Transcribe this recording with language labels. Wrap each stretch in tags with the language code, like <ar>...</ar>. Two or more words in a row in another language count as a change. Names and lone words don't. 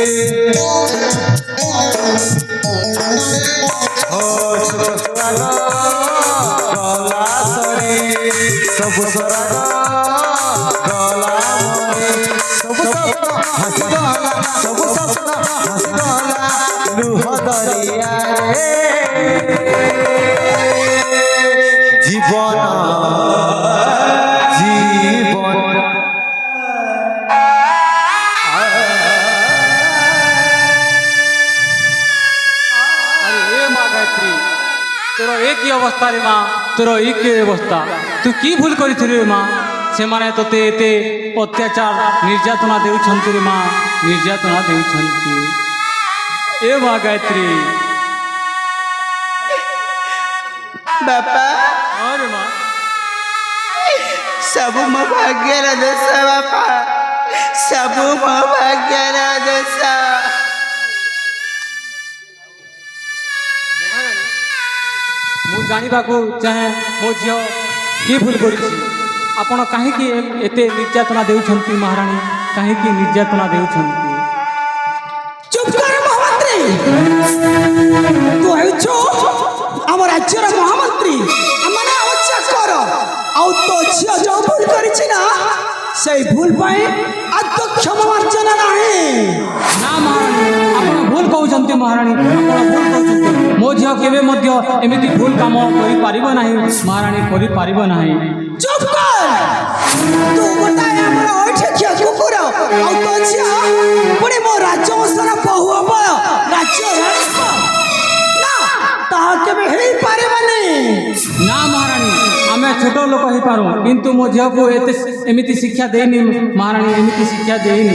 <or>ଓ ସୁଖ ସୁହାଗ ଗଲା ସରି ସବୁ ସରାଗ ଗଲା ମରି ସବୁ ସ୍ୱପ୍ନ ହସିଗଲା ସବୁ ସ୍ୱପ୍ନ ହସିଗଲା ଲୁହ ଦରିଆରେ ଜୀବନ ଜୀବନ ଆରେ ଏ ମା ଗାୟତ୍ରୀ ତୋର ଏ କି ଅବସ୍ଥା ରେ ମା ତୋର ଏଇ କି ଅବସ୍ଥା ତୁ କି ଭୁଲ କରିଥିଲୁ ରେ ମା ସେମାନେ ତୋତେ ଏତେ ଅତ୍ୟାଚାର ନିର୍ଯାତନା ଦେଉଛନ୍ତି ରେ ମା ନିର୍ଯାତନା ଦେଉଛନ୍ତି ଏ ମା ଗାୟତ୍ରୀ ବାପା ହଁ ରେ ମା ସବୁ ମୋ ଭାଗ୍ୟର ଦୋଷ ବାପା ସବୁ ମୋ ଭାଗ୍ୟର ଦୋଷ ମୁଁ ଜାଣିବାକୁ ଚାହେଁ ମୋ ଝିଅ କି ଭୁଲ କରିଛି ଆପଣ କାହିଁକି ଏତେ ନିର୍ଯାତନା ଦେଉଛନ୍ତି ମହାରାଣୀ କାହିଁକି ନିର୍ଯାତନା ଦେଉଛନ୍ତି ଚୁପ କର ମହାମନ୍ତ୍ରୀ ତୁ ହେଉଛୁ ଆମ ରାଜ୍ୟର ମହାମନ୍ତ୍ରୀ ଆମମାନେ ଆମ ଚାକର ଆଉ ତୋ ଝିଅ ଯୋଉ ଭୁଲ କରିଛି ନା ସେଇ ଭୁଲ ପାଇଁ ଆଦୌ କ୍ଷମା ମାର୍ଜନା ନାହିଁ ନା ମହାରାଣୀ ଆପଣ ଭୁଲ କହୁଛନ୍ତି ମହାରାଣୀ ଆପଣ ଭୁଲ କହୁଛନ୍ତି ମୋ ଝିଅ କେବେ ମଧ୍ୟ ଏମିତି ଭୁଲ କାମ କରିପାରିବ ନାହିଁ ମହାରାଣୀ କରିପାରିବ ନାହିଁ ଚୁପ କର ତୁ ଗୋଟାଏ ଆମର ঐଠେଖିଆ କୁକୁର ଆଉ ତୋ ଝିଅ ପୁଣି ମୋ ରାଜବଂଶର ବହୁ ହବ ରାଜ୍ୟ ରାଣୀ ହବ ନା ତାହା କେବେ ହେଇପାରିବନି ନା ମହାରାଣୀ ଆମେ ଛୋଟ ଲୋକ ହେଇପାରୁ କିନ୍ତୁ ମୋ ଝିଅକୁ ଏମିତି ଶିକ୍ଷା ଦେଇନି ମହାରାଣୀ ଏମିତି ଶିକ୍ଷା ଦେଇନି</or>